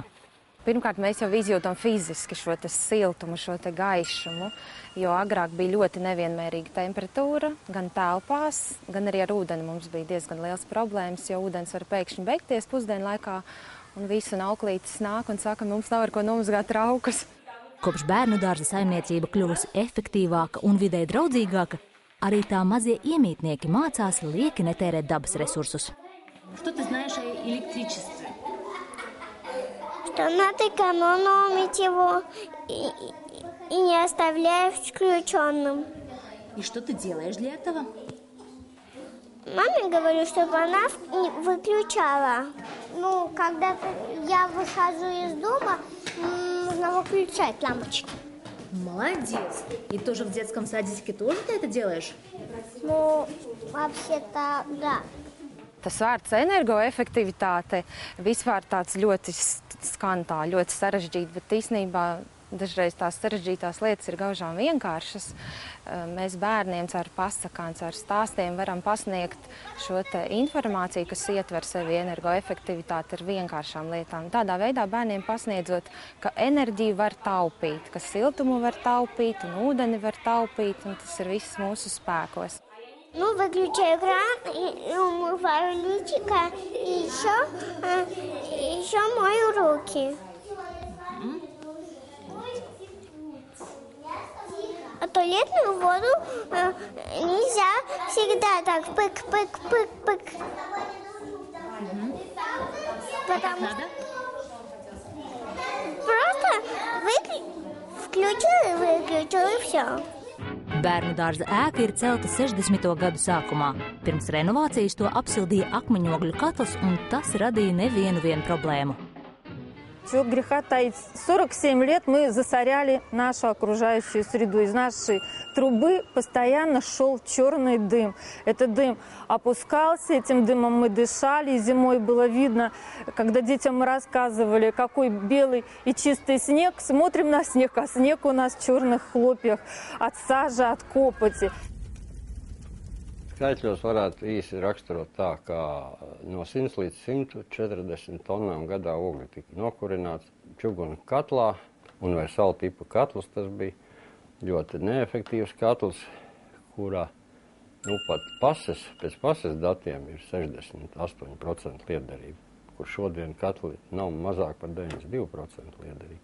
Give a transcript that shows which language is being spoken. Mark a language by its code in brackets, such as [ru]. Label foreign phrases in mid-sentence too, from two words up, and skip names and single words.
[lv] Pirmkārt, mēs jau izjūtam fiziski šo siltumu, šo gaišumu, jo agrāk bija ļoti nevienmērīga temperatūra, gan telpās, gan arī ar ūdeni mums bija diezgan liels problēmas, jo ūdens var pēkšņi beigties pusdienu laikā, un visu auklītis nāk un saka, mums nav ar ko nomazgāt traukus. Kopš bērnu dārza saimniecība kļuvusi efektīvāka un videi draudzīgāka, arī tā mazie iemītnieki mācās lieki netērēt dabas resursus. [ru] Что ты знаешь о электричестве? Что надо экономить его и не оставляя включенным. И что ты делаешь для этого? Маме говорю, чтобы она выключала. Когда я выхожу из дома, нужно выключать лампочки. Молодец. И тоже в детском садике тоже ты это делаешь? Вообще-то, да. [lv] Tas vārds energoefektivitāte vispār tāds ļoti skan tā, ļoti sarežģīti, bet īstenībā dažreiz tās sarežģītās lietas ir gaužām vienkāršas. Mēs bērniem caur pasakām, caur stāstiem varam pasniegt šo informāciju, kas ietver sevi energoefektivitāti ar vienkāršām lietām. Tādā veidā bērniem pasniedzot, ka enerģiju var taupīt, ka siltumu var taupīt un ūdeni var taupīt, un tas ir viss mūsu spēkos. [ru] Выключаю кран, и умываю личико, и еще мою руки. А туалетную воду нельзя всегда так пык-пык-пык-пык. Потому что просто включил и выключил, и все. [lv] Bērnu dārza ēka ir celta 60. gadu sākumā. Pirms renovācijas to apsildīja akmeņogļu katls, un tas radīja nevienu problēmu. [ru] Чего греха таить, 47 лет мы засоряли нашу окружающую среду. Из нашей трубы постоянно шел черный дым. Этот дым опускался, этим дымом мы дышали. И зимой было видно, когда детям мы рассказывали, какой белый и чистый снег. Смотрим на снег, а снег у нас в черных хлопьях от сажи, от копоти. [lv] Skaitļos varētu īsi raksturot tā, ka no 100 līdz 140 tonnām gadā ogļu tika nokurināts čuguna katlā, universāla tipa katls. Tas bija ļoti neefektīvs katls, kurā pat pēc pases datiem ir 68% lietderība, kur šodien katli nav mazāk par 92% lietderība.